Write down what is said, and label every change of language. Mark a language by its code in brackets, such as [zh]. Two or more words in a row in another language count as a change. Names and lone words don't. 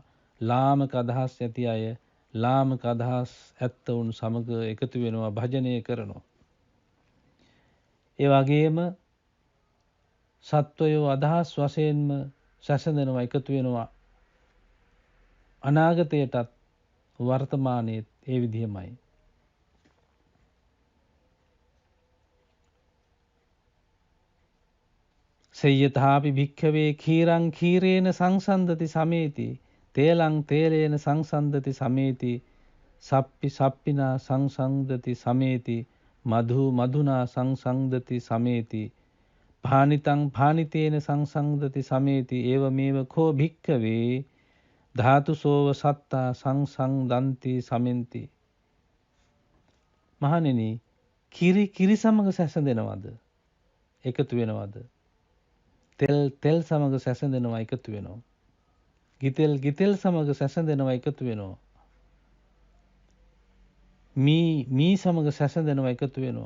[si] ලාමක අදහස් ඇති අය ලාමක අදහස් ඇත්තවුන් සමග එකතු වෙනවා, භජනය කරනවා. ඒ වගේම සත්වයෝ අදහස් වශයෙන්ම සැසඳෙනවා, එකතු වෙනවා. අනාගතයටත් වර්තමානයේත් ඒ විදිහමයි. [pi] සෙය්‍යතාපි භික්ඛවේ කීරං කීරේන සංසන්දති සමේති තේලං තේලේන සංසන්දති සමේති සප්පි සප්පිනා සංසන්දති සමේති මධු මධුනා සංසන්දති සමේති භානිතං භානිතේන සංසන්දති සමේති ඒවමේව කෝ භික්ඛවේ ධාතුසෝව සත්තා සංසන්දන්ති සමෙන්ති. [si] මහණෙනි, කිරි සමග සැසඳෙනවද? එකතු වෙනවද? තෙල් සමග සැසඳෙනවා, එකතු වෙනවා. ගිතෙල් සමග සැසඳෙනවා, එකතු වෙනවා. මී සමග සැසඳෙනවා, එකතු වෙනවා.